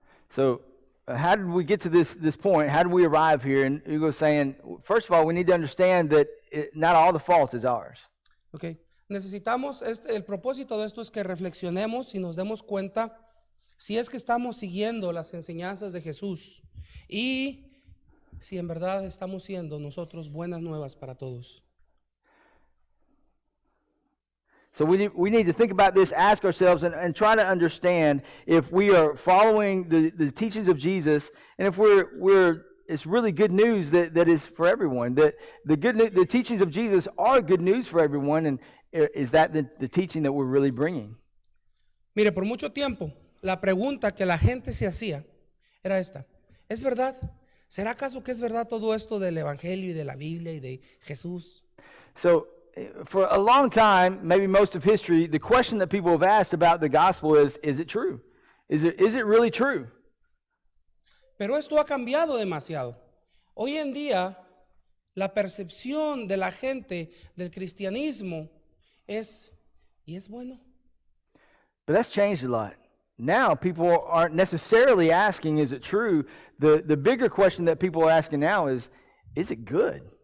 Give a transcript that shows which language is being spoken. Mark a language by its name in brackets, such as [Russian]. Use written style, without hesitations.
[English] So how did we get to this point? How did we arrive here? And Hugo's saying, first of all, we need to understand that not all the fault is ours. Okay. [Spanish] Necesitamos, el propósito de esto es que reflexionemos y nos demos cuenta si es que estamos siguiendo las enseñanzas de Jesús y si en verdad estamos siendo nosotros buenas nuevas para todos. [English] So we need to think about this, ask ourselves, and try to understand if we are following the teachings of Jesus, and if it's really good news that is for everyone. That the teachings of Jesus are good news for everyone, and is that the teaching that we're really bringing? [Spanish] Mire, por mucho tiempo, la pregunta que la gente se hacía era esta: ¿es verdad? ¿Será acaso que es verdad todo esto del Evangelio y de la Biblia y de Jesús? [English] So, for a long time, maybe most of history, the question that people have asked about the gospel is it true? Is it really true? [Spanish] Pero esto ha cambiado demasiado. Hoy en día, la percepción de la gente del cristianismo es bueno. [English] But that's changed a lot. Now, people aren't necessarily asking, is it true? The bigger question that people are asking now is it good?